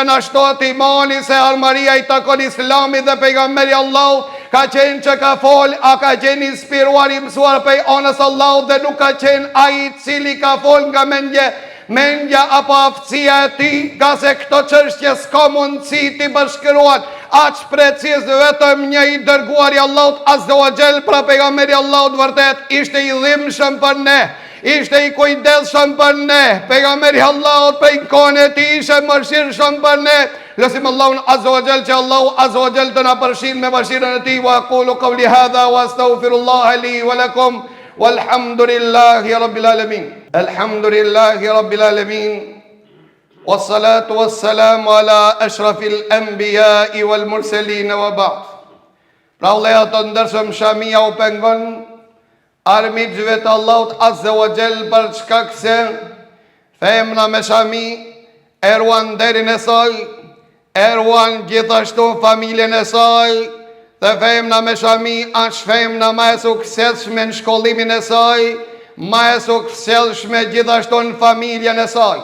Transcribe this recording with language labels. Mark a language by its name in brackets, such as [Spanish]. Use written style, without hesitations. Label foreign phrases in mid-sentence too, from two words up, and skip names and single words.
[Albanian] na shtohet imani se armaria i takon Islamit, dhe pejgamberi Allahut ka qenë që ka fol, a ka qenë inspiruar, i mësuar pej anës Allahut, dhe nuk ka qenë ai cili ka fol nga mendja apo aftësia e tij, ka se këto çështje s'ka mundësi ti bashkëruan aq preciz, vetëm një i dërguar i Allahut [Arabic] عز وجل, [Albanian] pra pejgamberi Allahut vërtet ishte i dhimbshëm për ne, ishte i kujdesshëm për ne. Pejgamberi Allahut prej kohën e tij ishte mëshirshëm për ne. Lutim Allahun [Arabic] عز وجل [Albanian] që Allahu [Arabic] عز وجل [Albanian] të na përfshin me mëshirën e tij. [Arabic] وأقول قولي هذا وأستغفر الله لي ولكم والحمد لله رب العالمين. الحمد لله رب العالمين. والصلاة والسلام على أشرف الأنبياء والمرسلين وبعد. [Albanian] Pra vëllezër të ndershëm, shamia u pengon armiqve të Allahut [Arabic] عز وجل, [Albanian] për shkak se femna me shami e ruan derin e saj, e ruan gjithashtu familjen e saj, dhe femna me shami është femna ma e suksesshme në shkollimin e saj, ma e suksesshme gjithashtu në familjen e saj.